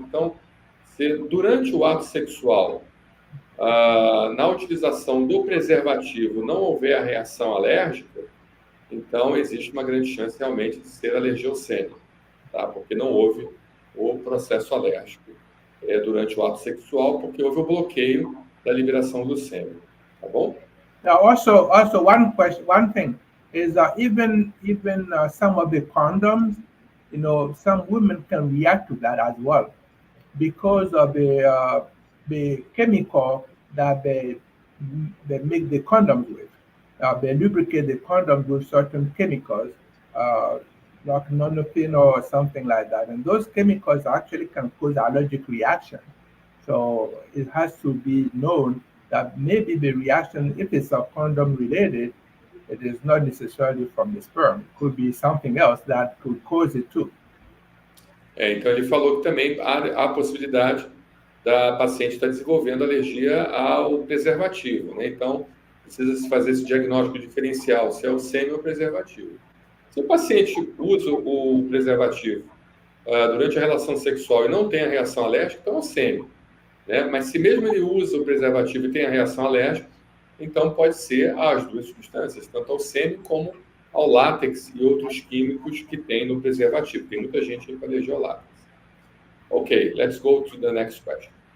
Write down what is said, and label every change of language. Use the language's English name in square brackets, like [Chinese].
[Portuguese] Então, se durante o ato sexual, na utilização do preservativo, não houver a reação alérgica, então existe uma grande chance realmente de ser alergia ao sêmen, tá? Porque não houve o processo alérgico durante o ato sexual, porque houve o bloqueio da liberação do sêmen, tá bom? [English] Now, also one thing is even some of the condoms, some women can react to that as well because of the chemical that they make the condoms with. They lubricate the condoms with certain chemicals, like nonylphenol or something like that, and those chemicals actually can cause allergic reaction. So it has to be known that maybe the reaction, if it's a condom related, it is not necessarily from the sperm. It could be something else that could cause it too. [Portuguese] Então, ele falou que também há a possibilidade da paciente estar desenvolvendo alergia ao preservativo, né? Então, precisa se fazer esse diagnóstico diferencial, se é o sêmen ou o preservativo. Se o paciente usa o preservativo durante a relação sexual e não tem a reação alérgica, então é o sêmen, né? Mas se mesmo ele usa o preservativo e tem a reação alérgica, então pode ser as duas substâncias, tanto ao sêmen como ao látex e outros químicos que tem no preservativo. Tem muita gente aí com alergia ao látex. [English] Ok, let's go to the next question.